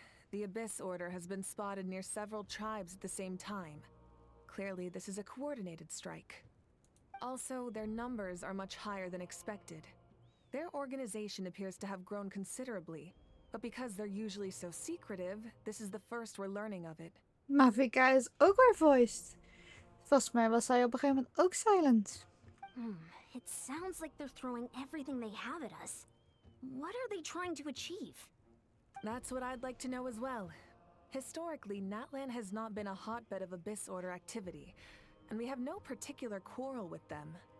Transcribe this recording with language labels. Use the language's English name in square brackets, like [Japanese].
[English] The Abyss Order has been spotted near several tribes at the same time. Clearly, this is a coordinated strike. Also, their numbers are much higher than expected. Their organization appears to have grown considerably, but because they're usually so secretive, this is the first we're learning of it. [Dutch] Mavika is ook weer voiced. Volgens mij was hij op een gegeven moment ook silent. [English] It sounds like they're throwing everything they have at us. What are they trying to achieve? That's what I'd like to know as well. Historically, Natlan has not been a hotbed of Abyss Order activity, and we have no particular quarrel with them.